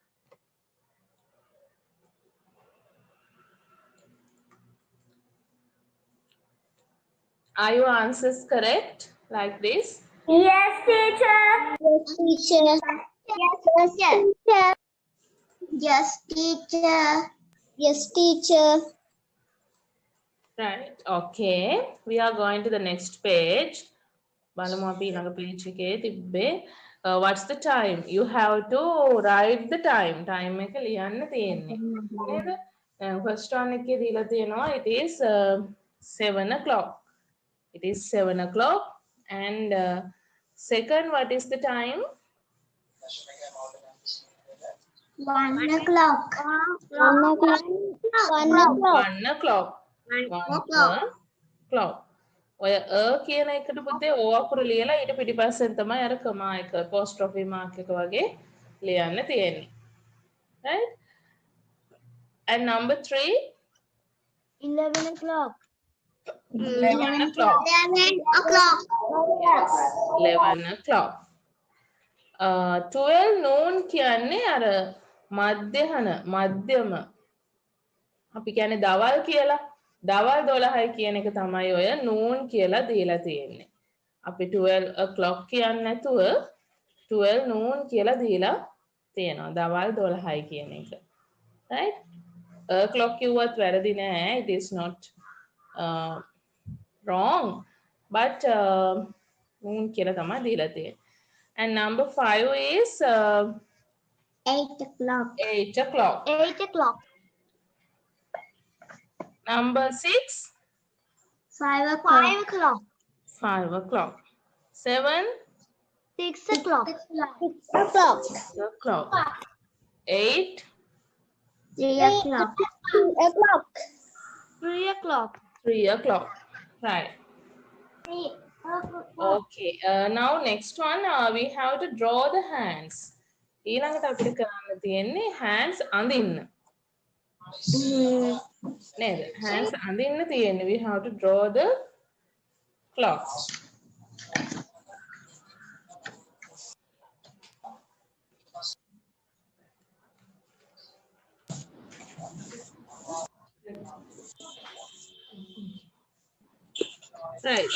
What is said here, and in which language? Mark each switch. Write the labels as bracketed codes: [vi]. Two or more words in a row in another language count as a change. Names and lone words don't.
[en] Are your answers correct like this? Yes, teacher. yes teacher yes teacher yes teacher Right. Okay. We are going to the next page. [si] බලමු අපි ඊළඟ page එකේ තිබ්බේ [en] what's the time? You have to write the time. [si] Time එක ලියන්න තියෙන්නේ. නේද? [en] First one [si] එකේ දීලා තියෙනවා [en] it is 7 o'clock. It is 7 o'clock. And second, what is the time? 1 o'clock 1 o'clock. 1 o'clock. 1 o'clock. 1 o'clock. [si] ඔය කියන එකට පුතේ O අකුරු ලියලා ඊට පිටිපස්සෙන් තමයි අර කමා එක [en] apostrophe mark [si] එක වගේ ලියන්න තියෙන්නේ. [en] Right? And number 3, 11 o'clock. 11 o'clock. 11 o'clock Yes, 11 o'clock. 12 noon [si] කියන්නේ අර මධ්‍යම අපි කියන්නේ දවල් කියලා. දවල් 12යි කියන එක තමයි ඔය noon කියලා දීලා තියෙන්නේ. අපි [en] 12 o'clock [si] කියන්නේ නැතුව [en] 12 noon [si] කියලා දීලා තියෙනවා. දවල් 12යි කියන එක. Right? O'clock කිව්වත් වැරදි නෑ. [en] It is not wrong. But noon [si] කියලා තමයි දීලා තියෙන්නේ. [en] And number 5 is 8 o'clock. 8 o'clock. 8 o'clock. Number 6, 5 o'clock. 5 o'clock. 5 o'clock. 7, 6 o'clock. 6 o'clock. 6 o'clock. 8, 3 o'clock. 3 o'clock. 3 o'clock. 3 o'clock. Right. 3 o'clock. Okay. Now next one, we have to draw the hands. [si] ඊළඟට අපිට කරන්න තියෙන්නේ hands අඳින්න. නේද? Hands අඳින්න තියෙන්නේ. [en] We have to draw the clocks. Right.